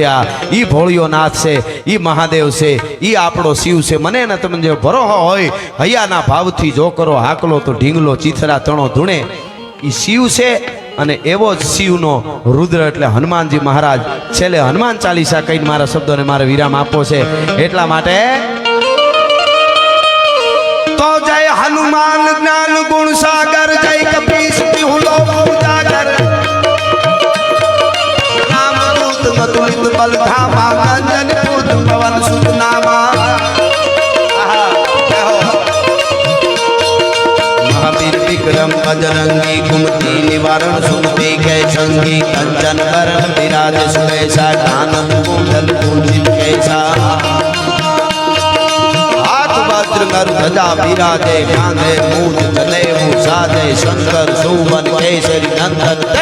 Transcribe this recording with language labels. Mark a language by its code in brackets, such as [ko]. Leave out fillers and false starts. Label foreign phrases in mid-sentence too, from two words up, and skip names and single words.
[gu] આ ઈ ભોળિયો નાથ છે, ઈ મહાદેવ છે, ઈ આપણો શિવ છે. મને ને તમે જે ભરોહો હોય હૈયાના ભાવથી જો કરો હાકલો તો ઢીંગલો ચીથરા તણો ધૂણે. ઈ શિવ છે. અને એવો જ શિવનો રુદ્ર એટલે હનુમાનજી મહારાજ. છેલ્લે હનુમાન ચાલીસા કહીને મારા શબ્દોને મારે વિરામ આપવો છે. એટલા માટે [hi] तो जय हनुमान ज्ञान गुण सागर जय कपीस तिहु लोक उजागर राम दूत मधुलित बल धामा अंजन पुत्र पवन सुत नामा महावीर विक्रम बजरंगी कुमति निवारण सुमति कै संगी कंचन वरण विराज सुबैसा कानन कुंडल कुंजित कैसा ध्वजा विराजे कांधे मूज चले साजे शंकर सुवन केसरी नंदन